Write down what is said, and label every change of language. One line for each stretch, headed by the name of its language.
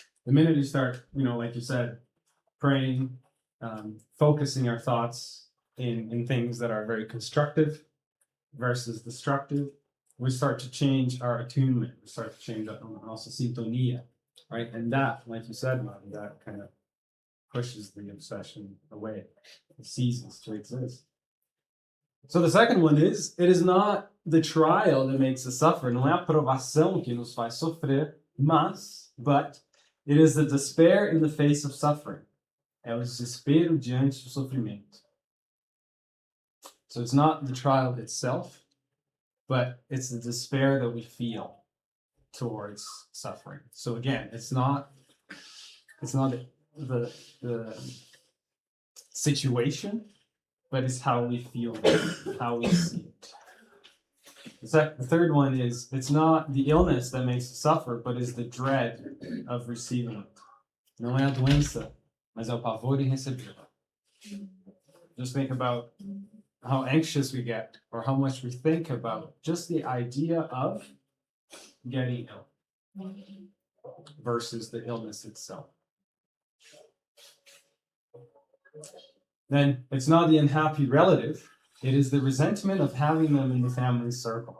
English: The minute you start, like you said, praying, focusing our thoughts in things that are very constructive versus destructive, we start to change our attunement. We start to change also sintonia, right? And that, like you said, Marty, that kind of pushes the obsession away. It ceases to exist. So the second one is, it is not the trial that makes us suffer.
Portuguese: Não é a provação que nos faz sofrer,
English: but it is the despair in the face of suffering.
Portuguese: É o desespero diante do sofrimento.
English: So it's not the trial itself, but it's the despair that we feel towards suffering. So again, it's not the situation, but it's how we feel, how we see it. The third one is, it's not the illness that makes us suffer, but is the dread of receiving it.
Portuguese: Não é a doença, mas é o pavor em recebê-la.
English: Just think about how anxious we get, or how much we think about just the idea of getting ill versus the illness itself. Then it's not the unhappy relative, it is the resentment of having them in the family circle.